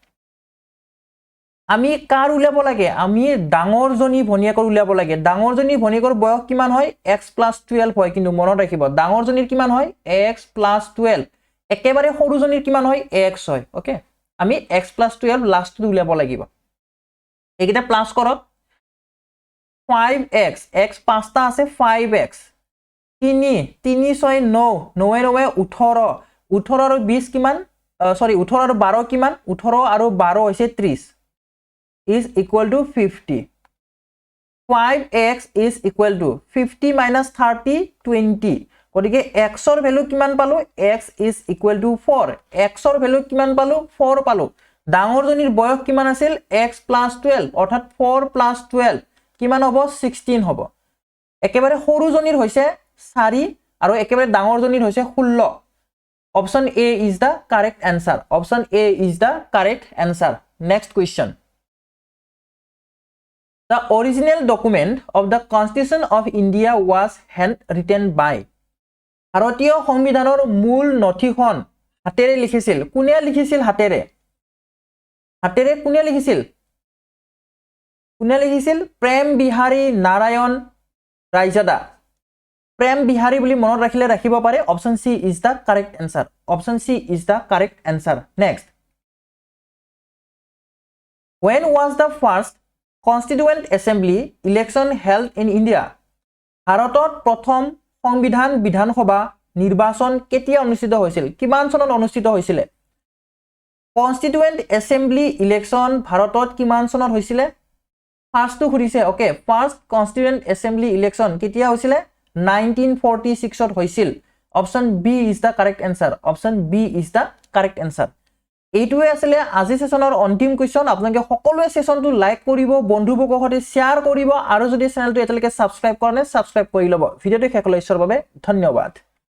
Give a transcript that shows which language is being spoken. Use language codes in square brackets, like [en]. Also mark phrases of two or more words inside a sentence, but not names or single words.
[as] আমি কাৰ উলিয়াব লাগে আমি ডাঙৰজনী ভনীয়েকৰ উলিয়াব লাগে ডাঙৰজনী ভনীয়েকৰ বয়স কিমান হয় x + 12 হয় কিন্তু মনত ৰাখিব ডাঙৰজনীৰ কিমান হয় x + 12 একেবাৰে সৰুজনীৰ কিমান হয় x হয় ওকে আমি x + 12 লাষ্টটো উলিয়াব লাগিব এইকেইটা প্লাস কৰক 5x x পাঁচটা আছে 5x 3 3 6 9 9 9 18 18 আৰু 20 কিমান সৰি 18 আৰু 12 কিমান 18 আৰু 12 হৈছে 30 [en] is equal to [as] 50 [en] 5x is equal to 50 minus 30 [as] 20 গতিকে x ৰ ভ্যালু কিমান পালো [en] x is equal to 4 [as] x ৰ ভ্যালু কিমান পালো 4 পালো ডাঙৰজনীৰ বয়স কিমান আছিল x + 12 অৰ্থাৎ 4 + 12 কিমান হ'ব 16 হ'ব একেবাৰে সৰুজনীৰ হৈছে 4 আৰু একেবাৰে ডাঙৰজনীৰ হৈছে 16 [en] option A is the correct answer option A is the correct answer next question The original document of the Constitution of India was handwritten [as] by ভাৰতীয় সংবিধানৰ মূল নথিখন হাতেৰে লিখিছিল কোনে লিখিছিল হাতেৰে কোনে লিখিছিল প্ৰেম বিহাৰী নাৰায়ণ ৰায়জাদা প্ৰেম বিহাৰী বুলি মনত ৰাখিলে ৰাখিব পাৰে [en] option C is the correct answer option C is the correct answer [as] নেক্সট [en] When was the first Constituent Assembly election held in India [as] ভাৰতত প্ৰথম সংবিধান বিধানসভা নিৰ্বাচন কেতিয়া অনুষ্ঠিত হৈছিল কিমান চনত অনুষ্ঠিত হৈছিল [en] Constituent Assembly election [as] ভাৰতত কিমান চনত হৈছিল ফাৰ্স্ট টু খুদিছে ওকে ফাৰ্স্ট [en] Constituent Assembly election [as] কেতিয়া হৈছিল 1946 ত হৈছিল [en] option B is the correct answer option B is the correct answer [as] এইটোৱে আছিল আজি সেশনৰ অন্তিম কোৱেশ্চন আপোনালোকে সকলোৱে সেশনটো লাইক কৰিব বন্ধুবৰ্গৰ সৈতে শেয়াৰ কৰিব আৰু যদি চেনেলটো এতিয়ালৈকে সাবস্ক্ৰাইব কৰা নাই সাবস্ক্ৰাইব কৰি লব ভিডিওটো শেষলৈ চোৱাৰ বাবে ধন্যবাদ